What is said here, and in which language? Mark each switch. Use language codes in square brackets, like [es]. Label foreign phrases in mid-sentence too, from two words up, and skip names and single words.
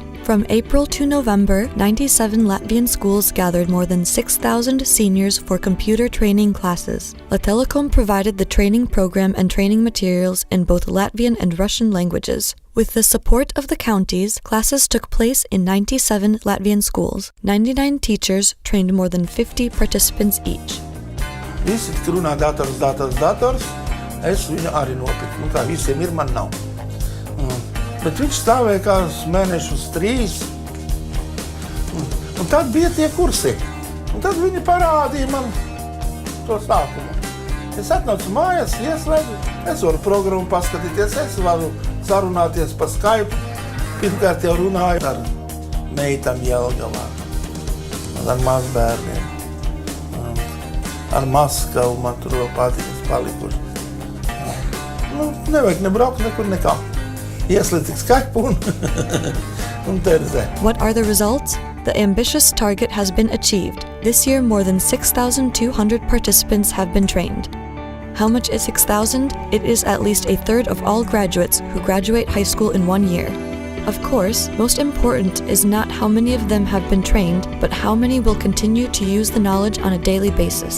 [en] From April to November, 97 Latvian schools gathered more than 6,000 seniors for computer training classes. Lattelecom provided the training program and training materials in both Latvian and Russian languages. With the support of the counties, classes took place in 97 Latvian schools. 99 teachers trained more than 50 participants each. [lv] Visi tik runā dators, es viņu arī nopirku. Tā visiem ir, man nav. Bet viņš stāvēja kādus mēnešus 3. Un tad bija tie kursi. Un tad viņi parādīja man to sākumu. Es atnācu mājās, ieslēdzu, es varu programmu paskatīties, es varu sarunāties pa Skype. Pirmkārt jau runāju ar meitām Jelgavā, ar mazbērniem, ar Maskavu man tur vēl patīkas palikuši. Nevajag nebraukt nekur nekā. Ieslēdz Skype un terzē. [en] What are the results? The ambitious target has been achieved. This year, more than 6,200 participants have been trained. How much is 6,000? It is at least a third of all graduates who graduate high school in 1 year. Of course, most important is not how many of them have been trained, but how many will continue to use the knowledge on a daily basis.